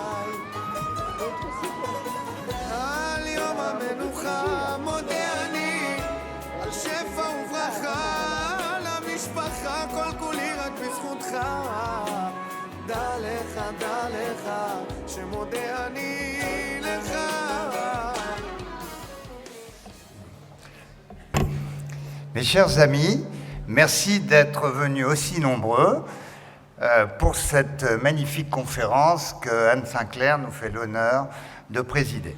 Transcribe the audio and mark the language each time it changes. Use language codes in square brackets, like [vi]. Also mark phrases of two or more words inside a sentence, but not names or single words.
[he] על יום המנוחה מודה אני, על שפע וברכה, למשפחה כל כולי רק בזכותך. דע לך, שמודה אני לך. [fr] Mes chers amis, merci d'être venus aussi nombreux pour cette magnifique conférence que Anne Sinclair nous fait l'honneur de présider.